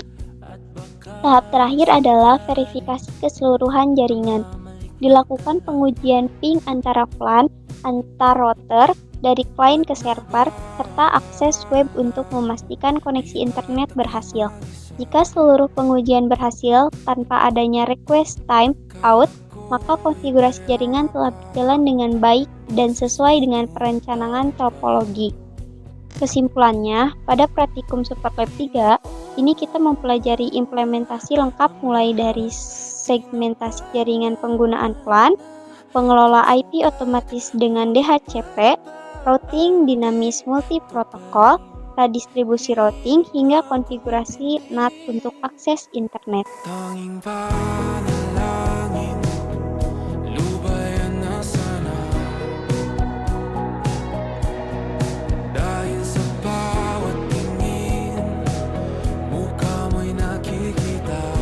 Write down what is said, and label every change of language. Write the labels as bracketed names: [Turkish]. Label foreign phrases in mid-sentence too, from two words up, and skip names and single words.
[Indonesian] Tahap terakhir adalah verifikasi keseluruhan jaringan. Dilakukan pengujian ping antara plan, antar router, dari klien ke server, serta akses web untuk memastikan koneksi internet berhasil. Jika seluruh pengujian berhasil tanpa adanya [English] request time out, [Indonesian] maka konfigurasi jaringan telah berjalan dengan baik dan sesuai dengan perencanaan topologi. Kesimpulannya, pada praktikum Superlab 3, ini kita mempelajari implementasi lengkap mulai dari segmentasi jaringan penggunaan plan, pengelola IP otomatis dengan DHCP, routing dinamis multiprotokol, redistribusi routing, hingga konfigurasi NAT untuk akses internet. [Filipino] Tanging panalangin, lubayan na sana. Dahil sa bawat tingin, mukha mo'y nakikita.